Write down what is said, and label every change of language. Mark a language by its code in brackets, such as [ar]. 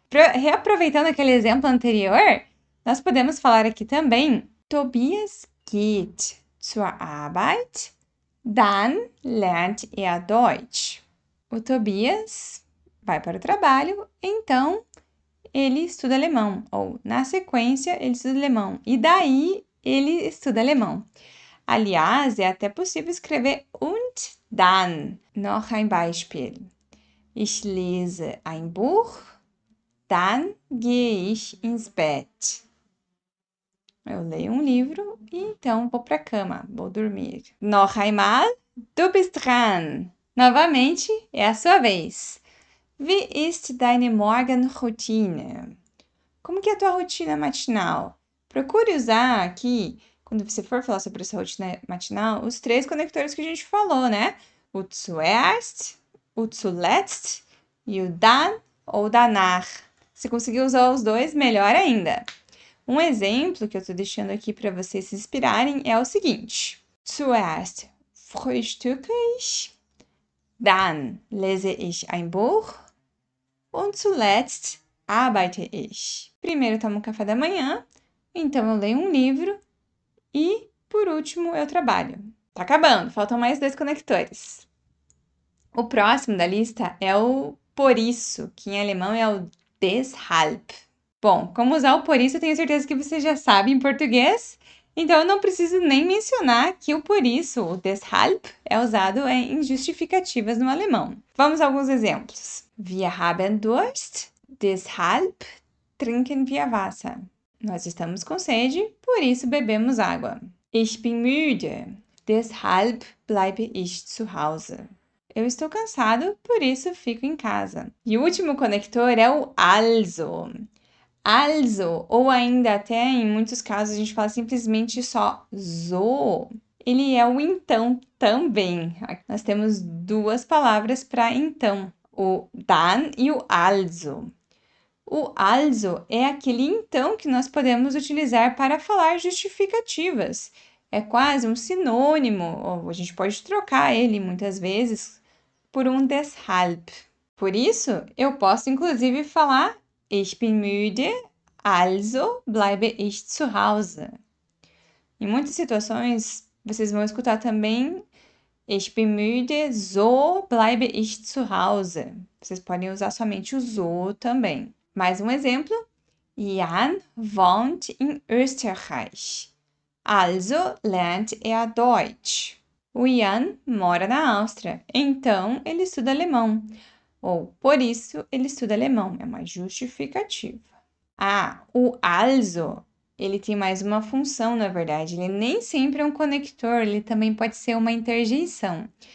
[pt] Reaproveitando aquele exemplo anterior, nós podemos falar aqui também [de] Tobias geht zur Arbeit, dann lernt er Deutsch. [pt] O Tobias vai para o trabalho, então ele estuda alemão. Ou, na sequência, ele estuda alemão. E daí, ele estuda alemão. Aliás, é até possível escrever und dann. [de] Noch ein Beispiel. Ich lese ein Buch, dann gehe ich ins Bett. [pt] Eu leio um livro e então vou para a cama, vou dormir. [de] Noch einmal, du bist dran. [pt] Novamente, é a sua vez. [de] Wie ist deine Morgenroutine? [pt] Como que é a tua rotina matinal? Procure usar aqui, quando você for falar sobre essa rotina matinal, os 3 conectores que a gente falou, né? O zuerst, o zuletzt e o dann ou danach. Se conseguir usar os 2, melhor ainda. Um exemplo que eu estou deixando aqui para vocês se inspirarem é o seguinte. [de] Zuerst frühstücke ich, dann lese ich ein Buch und zuletzt arbeite ich. [pt] Primeiro tomo café da manhã, então eu leio um livro e, por último, eu trabalho. Tá acabando, faltam mais 2 conectores. O próximo da lista é o por isso, que em alemão é o deshalb. Bom, como usar o por isso eu tenho certeza que você já sabe em português, então eu não preciso nem mencionar que o por isso, o deshalb, é usado em justificativas no alemão. Vamos a alguns exemplos. [de] Wir haben Durst, deshalb trinken wir Wasser. [pt] Nós estamos com sede, por isso bebemos água. [de] Ich bin müde, deshalb bleibe ich zu Hause. [pt] Eu estou cansado, por isso fico em casa. E o último conector é o also. Also, ou ainda até em muitos casos a gente fala simplesmente só so. Ele é o então também. Nós temos 2 palavras para então, o dann e o also. O also é aquele então que nós podemos utilizar para falar justificativas. É quase um sinônimo, ou a gente pode trocar ele muitas vezes por um deshalb. Por isso, eu posso inclusive falar [de] Ich bin müde, also bleibe ich zu Hause. [pt] Em muitas situações, vocês vão escutar também [de] Ich bin müde, so bleibe ich zu Hause. [pt] Vocês podem usar somente o so também. Mais um exemplo. [de] Jan wohnt in Österreich. Also lernt er Deutsch. [pt] O Jan mora na Áustria, então ele estuda alemão. Ou, por isso, ele estuda alemão. É uma justificativa. O also, ele tem mais uma função, na verdade. Ele nem sempre é um conector, ele também pode ser uma interjeição.